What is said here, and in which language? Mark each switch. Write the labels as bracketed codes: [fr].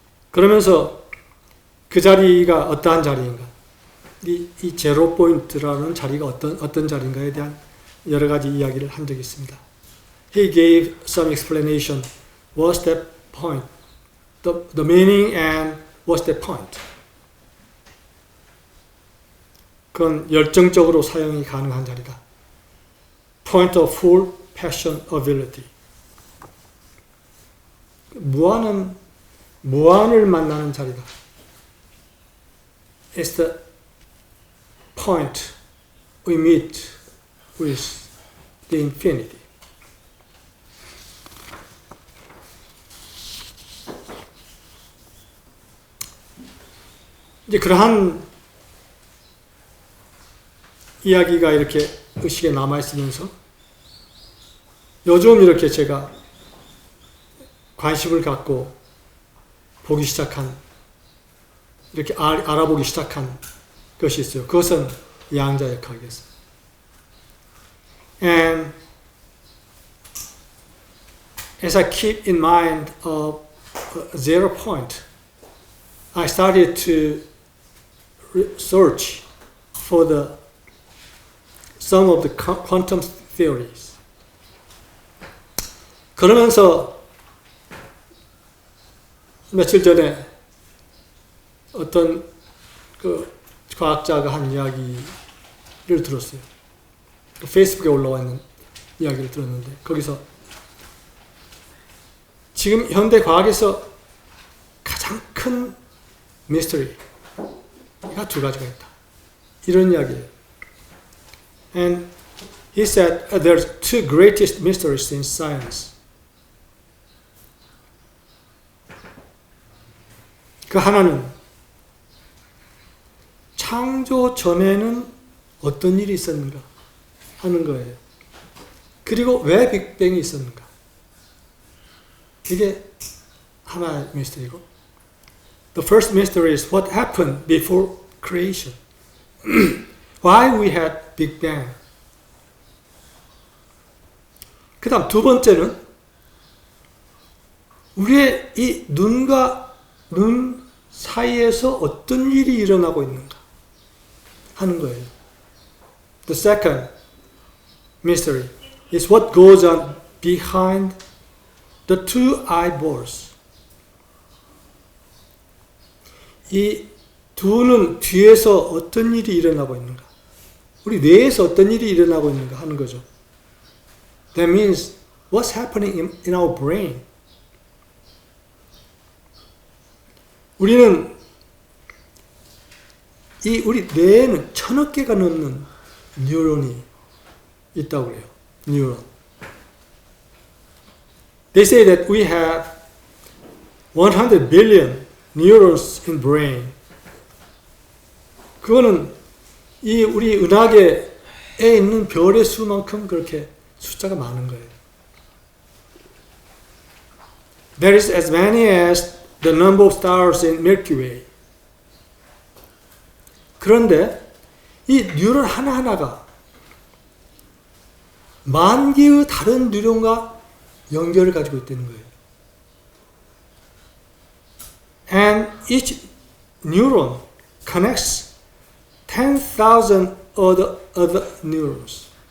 [ko] 그러면서 그 자리가 어떠한 자리인가? 이 제로 포인트라는 자리가 어떤 자리인가에 대한 여러 가지 이야기를 한 적이 있습니다. [en] He gave some explanation. What's that point? The meaning and what's that point? [ko] 그건 열정적으로 사용이 가능한 자리다. [en] Point of full passion ability. [ko] 무한을 만나는 자리다. [en] It's the point we meet with the infinity. [ko] 이제 그러한 이야기가 이렇게 의식에 남아있으면서 요즘 이렇게 제가 관심을 갖고 보기 시작한, 이렇게 알아보기 시작한 것이 있어요. 그것은 양자역학이었어요. [en] And as I keep in mind of a zero point, I started to search for some of the quantum theories. [ko] 그러면서 며칠 전에 어떤 그 과학자가 한 이야기를 들었어요. 페이스북에 올라와 있는 이야기를 들었는데, 거기서 지금 현대 과학에서 가장 큰 미스터리가 두 가지가 있다. 이런 이야기예요. [en] And he said there's two greatest mysteries in science. [ko] 그 하나는 창조 전에는 어떤 일이 있었는가 하는 거예요. 그리고 왜 빅뱅이 있었는가. 이게 하나의 미스터리고, [en] The first mystery is what happened before creation. Why we had Big Bang. [ko] 그 다음 두 번째는 우리의 이 눈과 눈 사이에서 어떤 일이 일어나고 있는가 하는 거예요. [en] The second mystery is what goes on behind the two eyeballs. [ko] 이 두 눈 뒤에서 어떤 일이 일어나고 있는가, 우리 뇌에서 어떤 일이 일어나고 있는가 하는 거죠. [en] That means what's happening in our brain. [ko] 우리는 우리 뇌에는 1000억 개가 넘는 뉴런이 있다고 그래요. 뉴런. [en] They say that we have 100 billion neurons in brain. [ko] 그거는 우리 은하계에 있는 별의 수만큼 그렇게 숫자가 많은 거예요. [en] There is as many as the number of stars in Milky Way. [ko] 그런데 이 뉴런 하나하나가 만 개의 다른 뉴런과 연결을 가지고 있다는 거예요. [en] And each neuron connects 10,000 other neurons.